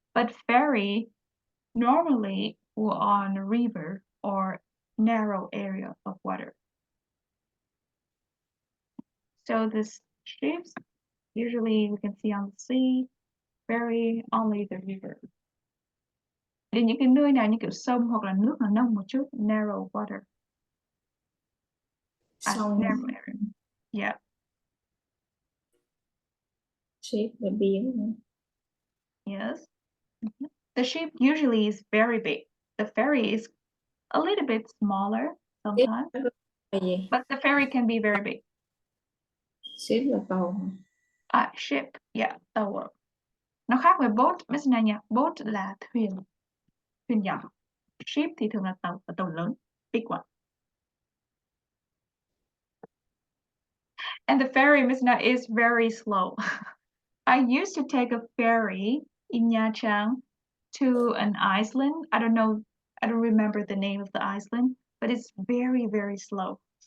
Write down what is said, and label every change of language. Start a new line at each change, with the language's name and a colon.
English: But ferry normally will on a river or narrow area of water. So the ships usually we can see on the sea, ferry only the river.
Vietnamese: Thì những cái nơi nào như kiểu sông hoặc là nước nó nông một chút,
English: narrow water.
Vietnamese: Sông.
English: Narrow area. Yeah.
Vietnamese: Ship là biển.
English: Yes. The ship usually is very big. The ferry is a little bit smaller sometimes. But the ferry can be very big.
Vietnamese: Ship là tàu.
English: Ship, yeah,
Vietnamese: tàu. Nó khác với boat, Miss Na nha. Boat là thuyền nhỏ. Ship thì thường là tàu và tàu lớn.
English: big one. And the ferry, Miss Na, is very slow. I used to take a ferry in Nha Trang to an island. I don't remember the name of the island, but it's very, very slow.